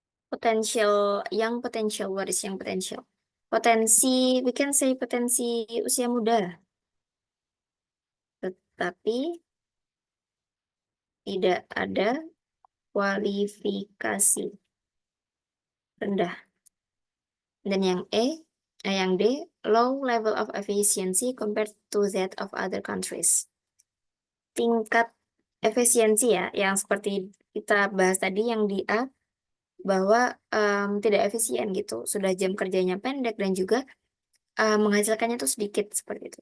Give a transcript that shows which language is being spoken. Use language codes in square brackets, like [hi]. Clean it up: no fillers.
[en] Potential, what is yang potential? Potensi, we can say [id] potensi usia muda. Tetapi tidak ada kualifikasi rendah. Dan yang D, [en] low level of efficiency compared to that of other countries. [id] Tingkat efisiensi ya, yang seperti kita bahas tadi yang di A, bahwa tidak efisien gitu. Sudah jam kerjanya pendek dan juga menghasilkannya tuh sedikit seperti itu.